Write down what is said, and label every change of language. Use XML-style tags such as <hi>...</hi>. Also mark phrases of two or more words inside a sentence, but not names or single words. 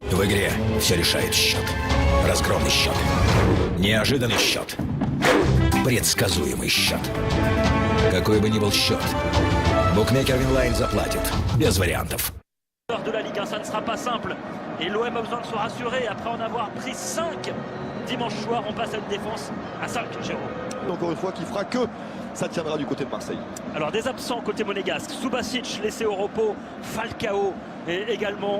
<ru>игре все решает счет. Разгромный счет. Неожиданный счет. Предсказуемый счет. Какой бы ни был счет, букмекер Винлайн заплатит. Без вариантов.</ru> <fr>De la Ligue 1, ça ne sera pas simple. Et l'OM a besoin de se rassurer après en avoir pris 5 dimanche soir. On passe à une défense à 5, Jérôme. Encore une fois, qui fera que ça tiendra du côté de Marseille. Alors des absents côté monégasque. Subasic laissé au repos. Falcao et également.</fr>